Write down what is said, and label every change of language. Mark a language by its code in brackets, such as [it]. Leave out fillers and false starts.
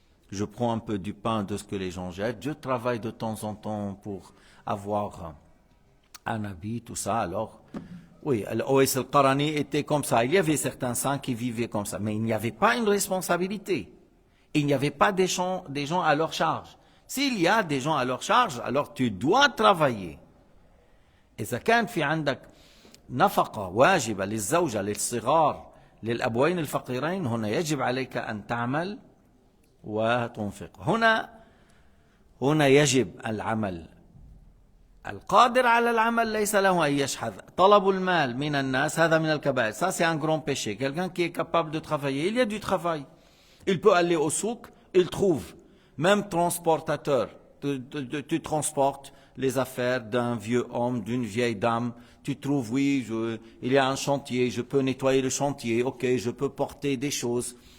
[fr] Je prends un peu du pain de ce que les gens jettent. Je travaille de temps en temps pour avoir un habit, tout ça. Alors, oui, l'Oès al-Qarani était comme ça. Il y avait certains saints qui vivaient comme ça. Mais il n'y avait pas une responsabilité. Il n'y avait pas des gens à leur charge. S'il y a des gens à leur charge, alors tu dois travailler. [ar] إذا كان في عندك نفقة واجبة للزوجة للصغار للأبوين الفقيرين هنا يجب عليك أن تعمل وتنفق. هنا يجب العمل. القادر على العمل ليس له أن يشحذ. طلب المال من الناس هذا من الكبائر. [fr] Ça c'est un grand péché. Quelqu'un qui est capable de travailler, il y a du travail. Il peut aller au souk, il trouve. Même transportateur, tu transportes les affaires d'un vieux homme, d'une vieille dame. Tu trouves, oui, il y a un chantier, je peux nettoyer le chantier, ok, je peux porter des choses.